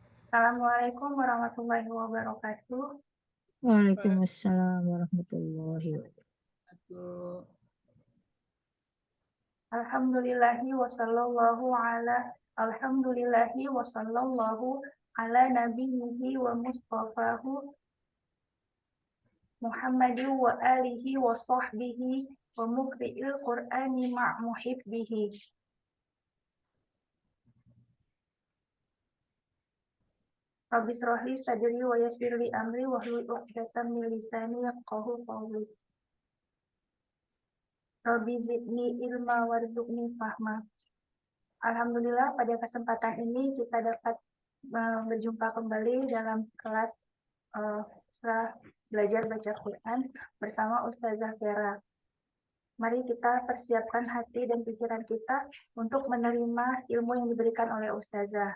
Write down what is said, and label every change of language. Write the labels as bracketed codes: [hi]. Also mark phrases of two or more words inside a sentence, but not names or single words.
[ar] السلام عليكم ورحمة الله وبركاته. وعليكم السلام ورحمة الله وبركاته. الحمد لله وصلى الله على نبيه ومصطفاه محمد وآله وصحبه ومقرئ القرآن مع محبيه. رب اشرح لي صدري ويسر لي أمري واحلل عقدة من لساني يفقهوا قولي. رب زدني علما وارزقني فهما. [id] Alhamdulillah pada kesempatan ini kita dapat berjumpa kembali dalam kelas belajar baca Quran bersama Ustazah Vera. Mari kita persiapkan hati dan pikiran kita untuk menerima ilmu yang diberikan oleh Ustazah.